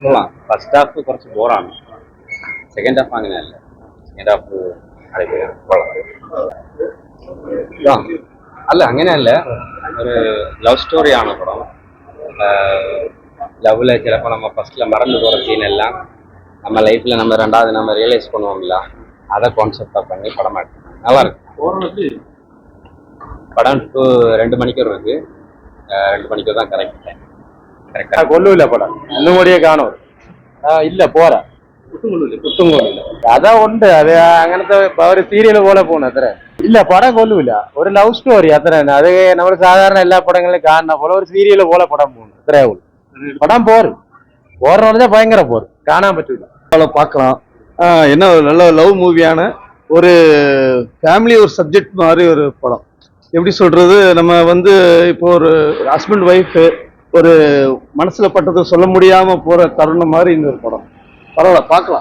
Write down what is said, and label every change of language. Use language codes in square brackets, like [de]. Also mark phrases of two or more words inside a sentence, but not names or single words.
[ml] കൊള്ളാം. [en] first half [ml] കുറച്ച് ബോറാണ്. [en] second half [ml] അങ്ങനെയല്ല. [en] second half [ml] അടിപൊളിയാണ്. കൊള്ളാം. അല്ല അങ്ങനെയല്ല, [ta] ஒரு [en] love storyஆன [ta] படம். லவ்ல சிலப்போ நம்ம ஃபர்ஸ்ட்ல மறந்து போகிற சீன் எல்லாம் நம்ம லைஃப்ல நம்ம ரெண்டாவது நம்ம ரியலைஸ் பண்ணுவோம்ல, அதை கான்செப்டா பண்ணி படம் எடுத்தாங்க. நல்லா இருக்கு. படம் 2 மணிக்கூர் இருக்கு. 2 மணிக்கூர் தான் [en] correct time. [ta] கரெக்டா [ml] കൊള്ളൂല പടം. ഒന്നും കൂടിയേ കാണൂ. ഇല്ല പോരാ, ഒട്ടും കൊള്ളില്ല. കഥ ഉണ്ട്, അത് അങ്ങനത്തെ ഒരു സീരിയൽ പോലെ പോണു അത്ര. ഇല്ല പടം കൊള്ളൂല. ഒരു [en] love story [ml] അത്ര തന്നെ. അത് നമ്മൾ സാധാരണ എല്ലാ പടങ്ങളിലും കാണുന്ന പോലെ ഒരു സീരിയൽ പോലെ പടം പോകുന്നു, അത്രേ ഉള്ളൂ. [ta] படம் போர்னு പറഞ്ഞാல் பயங்கர போர், [ml] കാണാൻ പറ്റൂല. [ta] பார்க்கலாம். என்ன நல்ல [en] love movieஆன [ta] ஒரு ஃபேமிலி ஒரு சப்ஜெக்ட் மாதிரி ஒரு படம். எப்படி சொல்றது, நம்ம வந்து இப்போ ஒரு [en] husband wife [ta] ஒரு மனசுல பட்டதை சொல்ல முடியாம போற தருணம் மாதிரி இந்த ஒரு படம். பரவாயில்ல, பார்க்கலாம்.